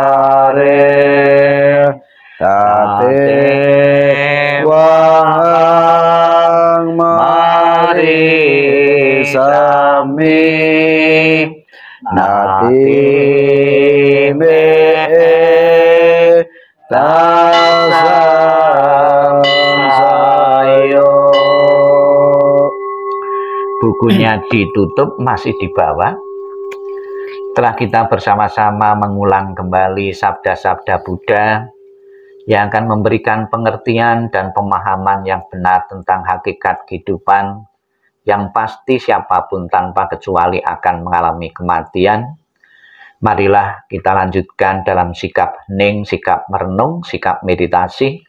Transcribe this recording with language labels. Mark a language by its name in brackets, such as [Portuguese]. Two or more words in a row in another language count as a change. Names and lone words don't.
[Indonesian] sare tate wahang Maria sami nati me tasam sayo. Bukunya ditutup, masih di bawah. Setelah kita bersama-sama mengulang kembali sabda-sabda Buddha yang akan memberikan pengertian dan pemahaman yang benar tentang hakikat kehidupan, yang pasti siapapun tanpa kecuali akan mengalami kematian, marilah kita lanjutkan dalam sikap hening, sikap merenung, sikap meditasi.